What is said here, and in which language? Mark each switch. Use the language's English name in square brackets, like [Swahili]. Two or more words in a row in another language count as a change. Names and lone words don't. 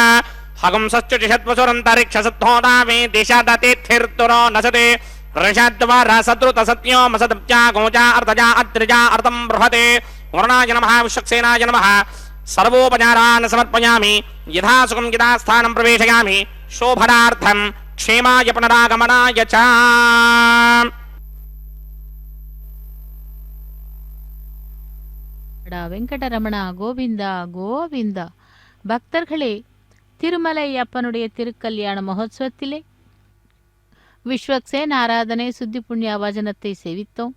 [Sanskrit] हगंसश्चुषद्वसुरन्तरिक्षसद्धोदा मे देशादतेत्थिर्तुरो नसते ऋषद्वारा सद्रुतसत्यो मसदप्त्या गोजा अर्धजा अद्रिजा अर्धं बृहते वर्णाय नमः विश्वक्सेनाय नमः सर्वोपचारान् समर्पयामि यथा सुखं यथा स्थानं प्रवेशयामि शोभनार्थं क्षेमाय पुनरागमनाय च [Tamil] வெங்கடரமணா கோவிந்தா கோவிந்தா. பக்தர்களே, திருமலை அப்பனுடைய திருக்கல்யாண மகோத்சவத்திலே விஸ்வக்சேன் ஆராதனை சுத்தி புண்ணிய வஜனத்தை செவித்தோம்.